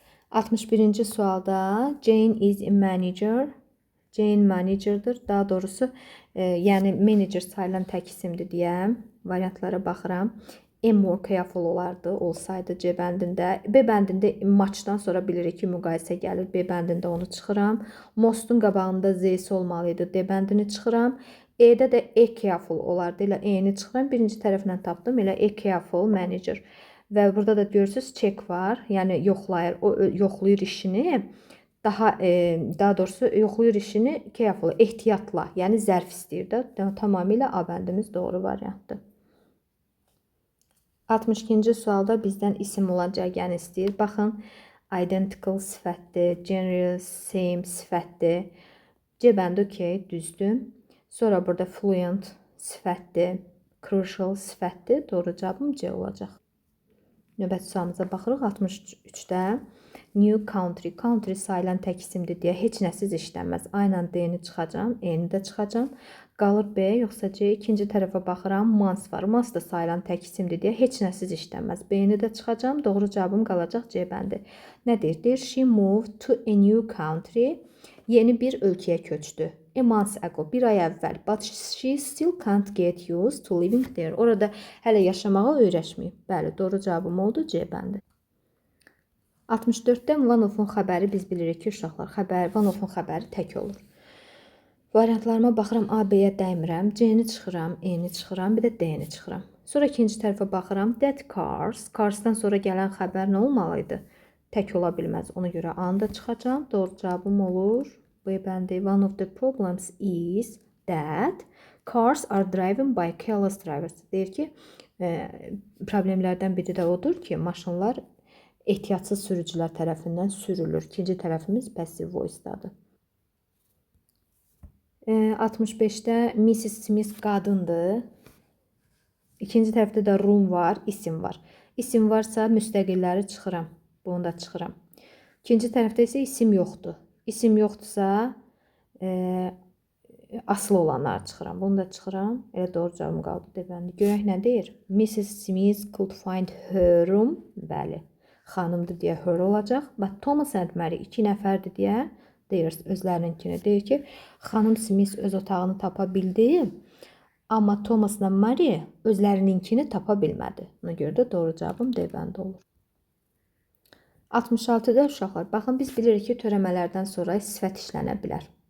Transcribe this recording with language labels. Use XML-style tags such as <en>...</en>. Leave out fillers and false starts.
<az>61-ci sualda</az> <en>Jane is a manager.</en> <az>Jane managerdır. Daha doğrusu, yəni manager sayılan tək isimdir deyəm. Variantlara baxıram.</az> <en>More careful</en> <az>olardı, olsaydı C bəndində. B bəndində matchdan sonra bilirik ki, müqayisə gəlir. B bəndində onu çıxıram. Mostun qabağında Z-si olmalı idi. D bəndini çıxıram. E-də də careful olardı. Elə E-ni çıxıram. Birinci tərəflə tapdım. Elə careful manager. Və burada da görürsünüz check var. Yəni yoxlayır. O yoxlayır işini. Daha doğrusu yoxlayır işini careful, ehtiyatla, yəni zərf istəyir də. Tamamilə A bəndimiz doğru variantdır. 62-ci sualda bizdən isim olacaq, yəni istəyir. Baxın, identical sifətdir, general same sifətdir. C bəndi okey, düzdür. Sonra burada fluent sifətdir, crucial sifətdir. Doğru cavabım C olacaq. Növbəti sualımıza baxırıq. 63-də new country. Country sayılan tək isimdir deyə heç nəsiz işlənməz. Aynən D-ni çıxacam, E-ni də çıxacam. Qalır B yoxsa C? İkinci tərəfə baxıram. Month var. Month da sayılan tək isimdir deyə heç nəsiz işlənməz. B-ni də çıxacam. Doğru cavabım qalacaq C bəndi. Nə deyir? Deyir</az> <en>she moved to a new country.</en> <az>Yeni bir ölkəyə köçdü.</az> <en>A month ago,</en> <az>bir ay əvvəl.</az> <en>But she still can't get used to living there.</en> <az>Orada hələ yaşamağa öyrəşməyib. Bəli, doğru cavabım oldu C bəndi. 64-də one of-un xəbəri biz bilirik ki, uşaqlar, one of-un xəbəri tək olur. Variantlarıma baxıram, A, B-yə dəymirəm, C-ni çıxıram, E-ni çıxıram, bir də D-ni çıxıram. Sonra ikinci tərəfə baxıram, that Cars'dan sonra gələn xəbər nə olmalıydı? Tək ola bilməz. Ona görə A-nı da çıxacam. Doğru cavabım olur. B bəndi.</az> <en>One of the problems is that cars are driven by careless drivers.</en> <az>Deyir ki, problemlərdən biri də odur ki, maşınlar ehtiyatsız sürücülər tərəfindən sürülür. İkinci tərəfimiz passive voice-dadır. 65-də Mrs. Smith qadındır. İkinci tərəfdə də room var, isim var. İsim varsa müstəqilləri çıxıram. Bunu da çıxıram. İkinci tərəfdə isə isim yoxdur. İsim yoxdursa asılı olanları çıxıram. Bunu da çıxıram. Elə doğru cavabım qaldı. Deməli, görək nə deyir? Mrs.</az> <en>Smith could find her room.</en> <az>Bəli, xanımdır deyə her olacaq.</az> <en>But Thomas and Mary</en> <az>2 nəfərdir deyə deyir özlərininkini. Deyir ki, xanım Smith öz otağını tapa bildi. Amma Thomasla Mary özlərininkini tapa bilmədi. Ona görə də doğru cavabım D bəndi olur. 66-da uşaqlar, baxın biz bilirik ki, törəmələrdən sonra sifət işlənə bilər.</az>